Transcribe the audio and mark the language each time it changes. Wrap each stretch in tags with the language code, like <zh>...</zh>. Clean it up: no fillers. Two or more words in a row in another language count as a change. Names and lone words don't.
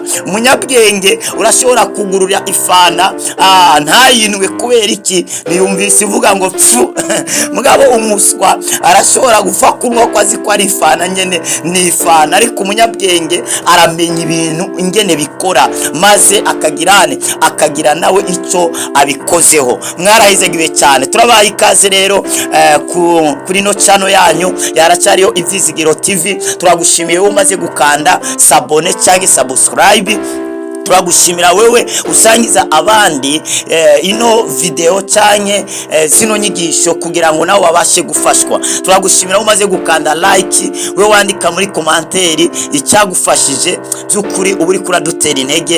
<rn>Umunyabwenge urashobora kugurura ifana ntayinwe kubera iki niyumvise ivuga ngo pfu mugabo umuswa arashobora gufa kunywa ko azi ko ari ifana nyene ni ifana. Ariko umunyabwenge aramenya ibintu ingene bikora, maze akagira nawe ico abikozeho. Mwarahizegiwe cyane, turabaye ikaze rero kuri no channel yanyu yaracariyo Ivyizigiro TV. Turagushimiye umaze gukanda sabone cyangwa subscribe. Turagushimira wewe usangiza abandi ino video cyanye zino nyigisho kugira ngo nawe babashe gufashwa. Turagushimira umaze gukanda like, we wandika muri commentaire icyagufashije by'ukuri, uburi kuradutera intege.</rn>